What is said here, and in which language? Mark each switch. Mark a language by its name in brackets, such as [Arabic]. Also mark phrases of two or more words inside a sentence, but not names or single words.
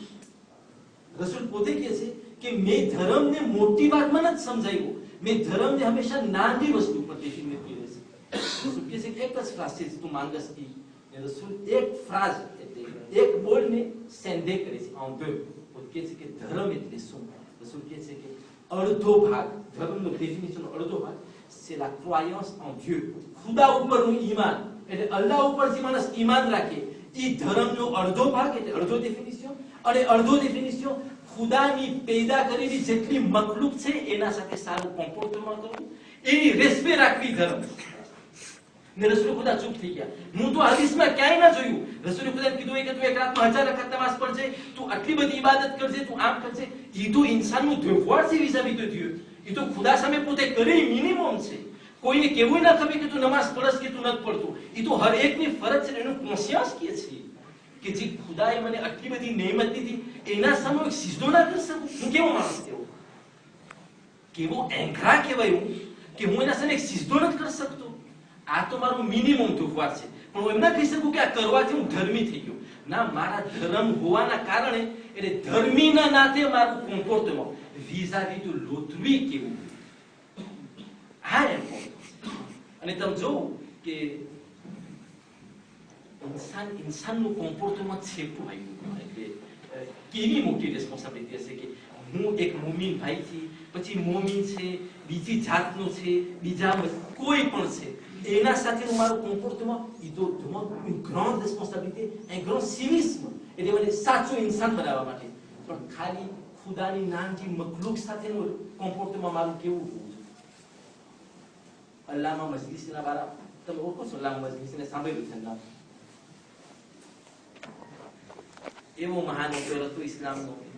[Gujarati] રસૂલ પોતે કહે છે કે મેં ધર્મને મોટી વાતમાં નથી સમજાવ્યો, મેં ધર્મને હંમેશા નાની વસ્તુ પર ડેફિનેટ કર્યો છે. રસૂલ કહે છે કે એક જ ફ્રાઝ છે તું માંગસ કી. રસૂલ એક ફ્રાઝ એટલે એક બોલને સેન્ડે કરે છે [French] en deux. [Gujarati] પોતે કહે છે કે ધર્મ એટલે શું? રસૂલ કહે છે કે અડધો ભાગ, ધર્મનો ડેફિનિશનનો અડધો ભાગ [French] c'est la croyance en Dieu. [Gujarati] ખુદા ઉપરનું ઈમાન, એટલે અલ્લાહ ઉપર જે માણસ ઈમાન રાખે એ ધર્મનો અડધો ભાગ એટલે અડધો ડેફિનિશન. અને અડધો ડેફિનિશન ખુદાની પેદા કરેલી જેટલી મખલુક છે એના સાથે સારું કોમ્પોર્ટમેન્ટ કરવું, એની રેસ્પેક્ટ રાખવી ધર્મ. ને રસૂલ ખુદા ચૂપ થઈ ગયા. હું તો હદીસમાં ક્યાંય ના જોયું રસૂલ ખુદાએ કીધું કે તું એક રાતમાં 1000 રકાત નમાઝ પડજે, તું આટલી બધી ઇબાદત કરજે, તું આમ કરજે. એ તો ઇન્સાનનું દેવવાર છે [French] vis-à-vis de Dieu. [Gujarati] એ તો ખુદા સામે પોતે કરે મિનિમમ છે. કોઈને કેવું ના ખબર કે તું નમાઝ પડસ કે તું નથી પડતો. એ તો હર એકની ફરજ છે, એનું કોન્શિયસ કે છે કે જે ખુદાએ મને આટલી બધી નેમત દીધી એના સામે એક સિજદો ના કરી શકું. હું કેવો માણસ કેવો એંઘરા કહેવાય હું કે હું એના સામે એક સિજદો નથી કરી શકતો. આ તો મારું મિનિમમ દેવવાર છે. પણ હું એમ ના કહી શકું કે આ કરવાથી હું ધર્મી થઈ ગયો. ના, મારા ધર્મ હોવાના કારણે એટલે ધર્મીના નાતે મારું કોમ્પોર્ટમેન્ટ [French] vis-à-vis de l'autrui [Gujarati] કેવું આ એમ. અને તમે જોવું કે ઇન્સાનનું કોમ્પોર્ટમેન્ટ છે એટલે કેવી મોટી રેસ્પોન્સિબિલિટી હશે કે હું એક મોમીન ભાઈથી, પછી મોમીન છે, બીજી જાતનો છે, બીજા કોઈ પણ છે, એના સાથેનું મારું કોમ્પોર્ટમેન્ટ એ તો [French] une grande responsabilité, un grand civisme. [Gujarati] એટલે મને સાચો ઇન્સાન બનાવવા માટે. પણ ખાલી ખુદાની નાની મખલુક સાથેનું કોમ્પોર્ટમેન્ટ મારું કેવું હોવું જોઈએ? અલ્લામા મજલિસના બારા તમે ઓળખો છો? અલ્લામા મજલિસને સાંભળ્યું છે નામ? એવો મહાન હતો ઇસ્લામનો.